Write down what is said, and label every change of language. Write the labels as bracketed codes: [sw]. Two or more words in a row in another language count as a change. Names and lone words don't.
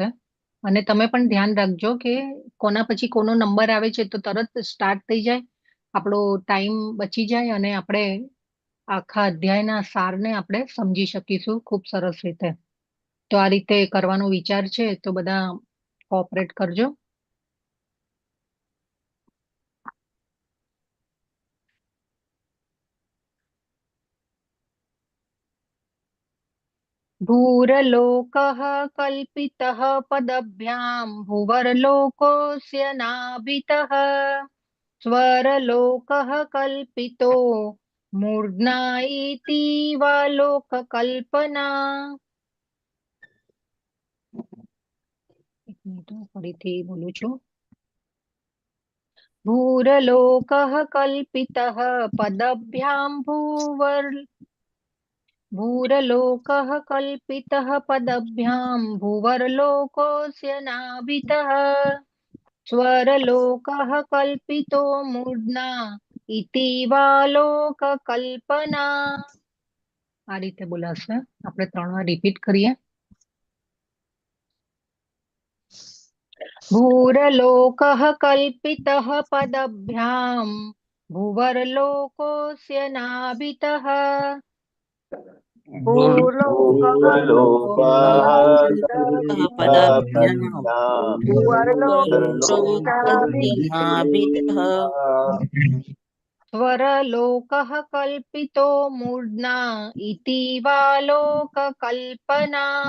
[gu] અને તમે પણ ધ્યાન રાખજો કે કોના પછી કોનો નંબર આવે છે તો તરત સ્ટાર્ટ થઈ જાય, આપણો ટાઈમ બચી જાય અને આપણે આખા અધ્યાયના સારને આપણે સમજી શકીશું ખૂબ સરસ રીતે. તો આ રીતે કરવાનો વિચાર છે તો બધા કોઓપરેટ કરજો. [sa] भूरलोकः कल्पितः पदभ्यां भुवर्लोकोऽस्य नाभितः स्वरलोकः कल्पितो मूर्ध्ना इति वा लोककल्पना. [gu] એક મિનિટ ફરીથી બોલું છું. [sa] भूरलोकः कल्पितः पदभ्यां भूरलोकः कल्पितः पदभ्यां भुवर्लोकोऽस्य नाभितः स्वरलोकः कल्पितो मूर्ध्ना इति वा लोककल्पना. [gu] આ રીતે બોલાશે. આપણે 3 વાર રિપીટ કરીએ. [sa] भूरलोकः कल्पितः पदभ्यां भुवर्लोकोऽस्य नाभितः स्वरलोकः कल्पितो मूर्ध्ना इति वा लोककल्पना.